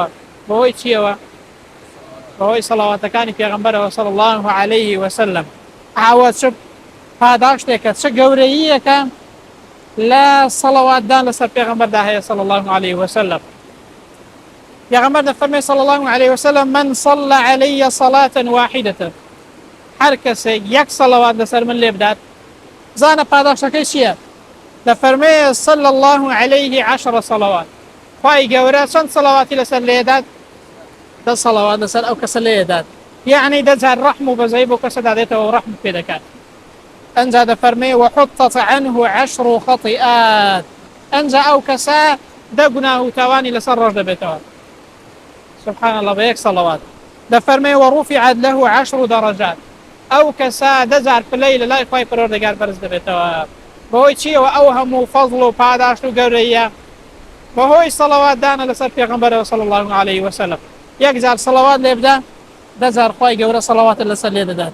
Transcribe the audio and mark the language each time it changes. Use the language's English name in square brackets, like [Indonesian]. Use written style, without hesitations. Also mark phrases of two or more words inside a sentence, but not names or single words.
[Central Kurdish] بەهۆی چیەوە؟ بەهۆی سەڵاواتەکانی پێغەمبەرەوە [Arabic] صلی الله عليه وسلم. [Central Kurdish] ئاوە چ پاداشتێکە، چه گەورەییەکە لە سەڵەواتدان لەسەر پێغەمبەردا هەیە [Arabic] صلی الله عليه وسلم. [Central Kurdish] پێغەمبەر دەفەرمێ [Arabic] صلی الله عليه وسلم من صلى علي صلاة واحدة. [Central Kurdish] هەر کەسێک یەک سەڵەوات لەسەر من لێ بدات، زانە پاداشتەکەی چییە؟ دەفەرمێ [Arabic] صلى الله عليه 10 صلوات. [Central Kurdish] خوای گەورە چەند سەڵەواتی لەسەر لێدات؟ 10 سەڵەوات لەسەر ئەو کەسە لێدات، یعنی 10 جار ڕەحم و بەزەی بۆ کەسە دادێتەوە و ڕەحم پێ دەکات. ئەنجا دەفەرمێ [Arabic] وحطت عنه 10 خطيئات. [Central Kurdish] ئەنجا ئەو کەسە 10 گوناه و تاوانی لەسەر ڕۆژ دەبێتەوە. [Arabic] سبحان الله [Central Kurdish] بە یەک سەڵەوات. دەفەرمێ [Arabic] ورفعت له 10 درجات. [Central Kurdish] ئەو کەسە 10 جار پلەی لە لای خوای پەروەردگار بەرز دەبێتەوە. بەهۆی چیەوە؟ ئەو هەموو فەزڵ و پاداشت و گەورەیە بەهۆی سەڵەواتدانە لەسەر پێغەمبەرەوە [Arabic] صلی الله عليه وسلم. [Central Kurdish] یەک جار سەڵەوات لێ بدە، 10 جار خوای گەورە سەڵەواتت لەسەر لێ دەدات.